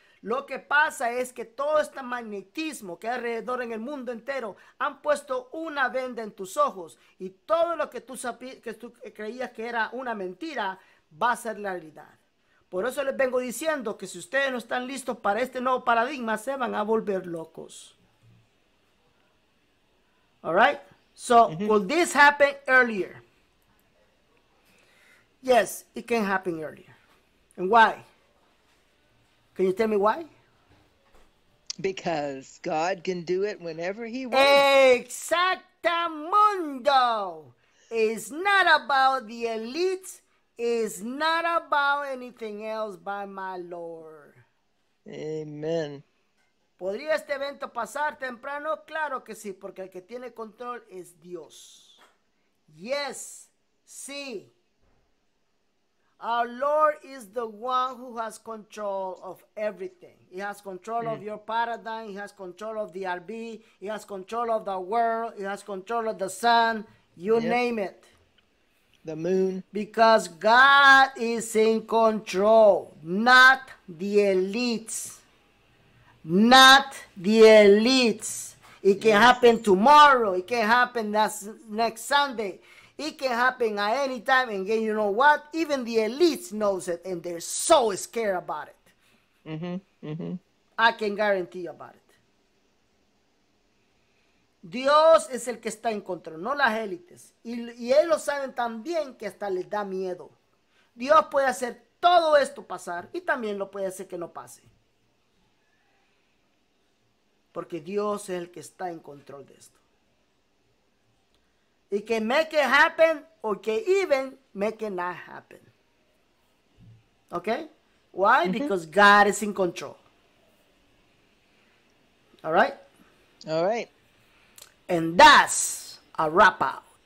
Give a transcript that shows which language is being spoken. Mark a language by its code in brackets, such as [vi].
[es] Lo que pasa es que todo este magnetismo que hay alrededor en el mundo entero han puesto una venda en tus ojos, y todo lo que tú creías que era una mentira va a ser la realidad. Por eso les vengo diciendo que si ustedes no están listos para este nuevo paradigma, se van a volver locos. [en] All right? So, will this happen earlier? Yes, it can happen earlier. And why? Can you tell me why? Because God can do it whenever He wants. [es] Exactamundo. [en] It's not about the elites. It's not about anything else by my Lord. Amen. [es] ¿Podría este evento pasar temprano? Claro que sí, porque el que tiene control es Dios. Yes, sí. [en] Our Lord is the one who has control of everything. He has control of your paradigm. He has control of the RB. He has control of the world. He has control of the sun. You name it. The moon. Because God is in control, not the elites. Not the elites. It can happen tomorrow. It can happen next Sunday. It can happen at any time. And again, you know what? Even the elites knows it, and they're so scared about it. I can guarantee you about it. [es] Dios es el que está en control, no las élites. Y ellos saben también que hasta les da miedo. Dios puede hacer todo esto pasar y también lo puede hacer que no pase. Porque Dios es el que está en control de esto. [en] It can make it happen or can even make it not happen. Okay? Why? Because God is in control. All right? All right. And that's a wrap out.